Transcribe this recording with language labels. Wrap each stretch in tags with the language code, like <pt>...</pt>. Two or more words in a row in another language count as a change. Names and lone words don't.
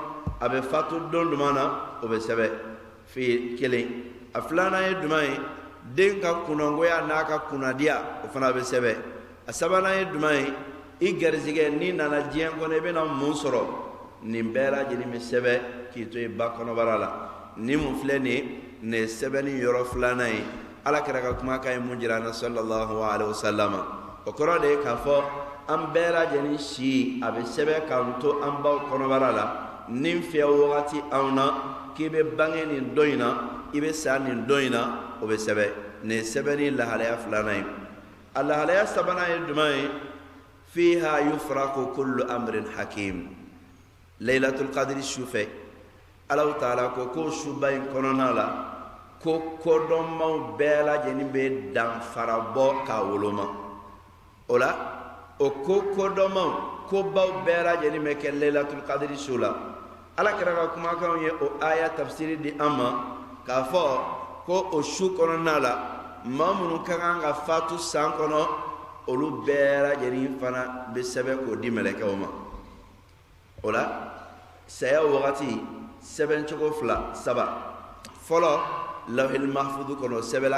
<bm>abe fatu don dumana o be sebe fi kelen a filana ye dumai den ka kunangoya n'a ka kunadiya o fana be sebe a sabana ye dumai i garizige ni nana diɲɛ kɔnɔ i bena mun sɔrɔ nin bɛɛ lajɛlen be sɛbɛ k'i to i ba kɔnɔbara la ni mun filɛ nin ye sɛbɛnni yɔrɔ filanan ye ala kɛra ka kumakan ye mun jira na</bm> <ar>صلى الله عليه وسلم</ar> <bm>o kɔrɔ de ye k'a fɔ an bɛɛ lajɛlen si a be sɛbɛ k'an to an baw kɔnɔbara la nin fiyɛ wagati anw na k'i be bange nin dɔ in na i be sa nin dɔ in na o be sɛbɛ nin sɛbɛnni lahalaya filanan ye a lahalaya sabanan ye juman ye</bm> <ar>فيها يفرق كل أمر حكيم ليلة القدر</ar> <bm>sufɛ alaw taala ko suba in kɔnɔna la ko kodɔnmaw bɛɛ lajɛlen bɛ danfara bɔ k'a woloma o la o ko kodɔnmaw kobaw bɛɛ lajɛlen bɛ kɛ</bm> <ar>ليلة القدر</ar> <bm>su la ala kɛra ka kumakanw ye o aya tafsiri di an ma k'a fɔ ko o su kɔnɔna la maa minnu ka kan ka fatu san kɔnɔ olu bɛɛ lajɛlen fana bɛ sɛbɛn k'o di mɛlɛkɛw ma o la saya wagati sɛbɛncogo saba fɔlɔ</bm> <ar>اللوح المحفوظ</ar> <bm>kɔnɔ sɛbɛnla</bm>